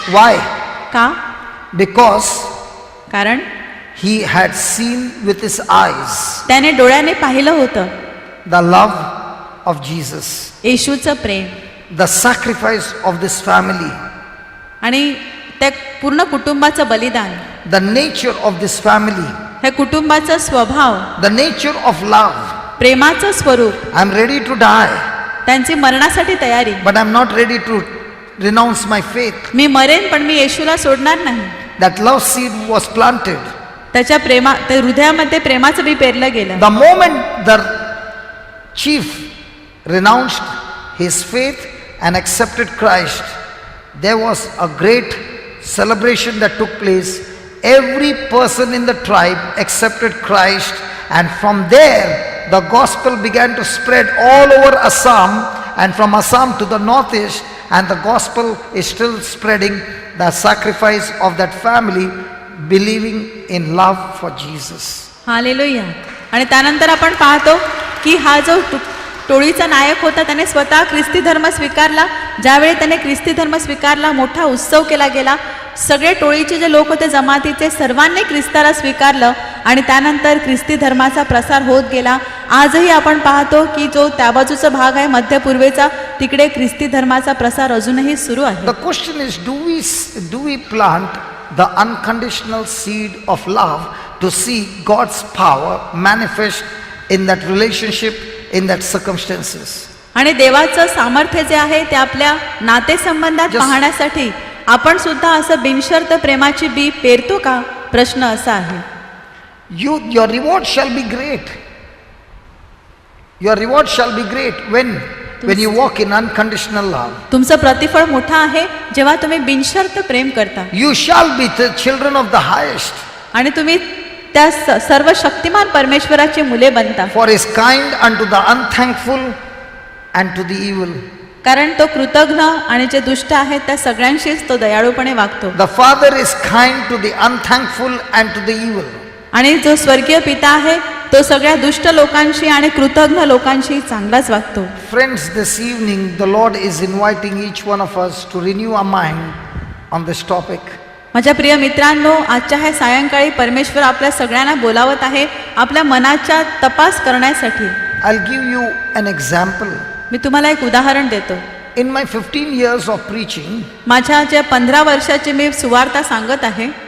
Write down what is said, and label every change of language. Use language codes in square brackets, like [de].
[en] Why? [mr] का? [en] Because [mr] कारण [en] he had seen with his eyes [mr] त्याने डोळ्याने पाहिलं होतं [en] the love of Jesus, [mr] येशूचं Prem [en] the sacrifice of this family, [mr] आणि त्या पूर्ण कुटुंबाचं बलिदान, [en] the nature of this family, [mr] ह्या कुटुंबाचा स्वभाव, [en] the nature of love. [mr] प्रेमाचं स्वरूप. [en] I'm ready to die, [mr] त्यांची मरणासाठी तयारी. [en] but I'm not ready to renounce my faith. [mr] मी मरेन पण मी येशूला सोडणार नाही. [en] That love seed was planted. [mr] त्याच्या त्या हृदयामध्ये प्रेमाचं बी पेरलं गेलं. [en] The moment the chief renounced his faith and accepted Christ, there was a great celebration that took place. Every person in the tribe accepted Christ, and from there the gospel began to spread all over Assam, and from Assam to the northeast, and the gospel is still spreading. The sacrifice of that family believing in love for Jesus. [mr] Hallelujah. आणि त्यानंतर आपण पाहतो की हा जो टोळीचा नायक होता त्याने स्वतः ख्रिस्ती धर्म स्वीकारला. ज्यावेळी त्याने ख्रिस्ती धर्म स्वीकारला मोठा उत्सव केला गेला. सगळे टोळीचे जे लोक होते जमातीचे सर्वांनी ख्रिस्ताला स्वीकारलं आणि त्यानंतर ख्रिस्ती धर्माचा प्रसार होत गेला. आजही आपण पाहतो की जो त्या बाजूचा भाग आहे मध्य पूर्वेचा तिकडे ख्रिस्ती धर्माचा प्रसार अजूनही सुरू आहे. [en] The question is, do we plant the unconditional seed of love to see God's power manifest in that relationship, in that circumstances? [mr] आणि देवाचं सामर्थ्य जे आहे ते आपल्या नातेसंबंधात पाहण्यासाठी आपण सुद्धा असं बिनशर्त प्रेमाची बी पेरतो का? प्रश्न असा आहे. [en] Your reward shall be great. Your reward shall be great when you walk in unconditional love. [mr] तुमचं प्रतिफळ मोठं आहे जेव्हा तुम्ही बिनशर्त प्रेम करता. [en] You shall be the children of the highest. [mr] आणि तुम्ही त्या सर्व शक्तिमान परमेश्वराची मुले बनता. [en] For he is kind unto the unthankful and to the evil. [mr] कारण तो कृतज्ञ आणि जे दुष्ट आहेत त्या सगळ्यांशीच तो दयाळूपणे वागतो. [en] The Father is kind to the unthankful and to the evil. [mr] आणि जो स्वर्गीय पिता आहे तो सगळ्या दुष्ट लोकांशी आणि कृतज्ञ लोकांशी चांगलाच वागतो. [en] Friends, this evening the Lord is inviting each one of us to renew our mind on this topic. [mr] माझ्या प्रिय मित्रांनो, आजच्या ह्या सायंकाळी परमेश्वर आपल्या सगळ्यांना बोलावत आहे आपल्या मनाचा तपास करण्यासाठी. [en] I'll give you an example. [mr] मी तुम्हाला एक उदाहरण देतो. [en] In my 15 years of preaching, [mr] माझ्या ज्या 15 वर्षाची मी सुवार्ता सांगत आहे,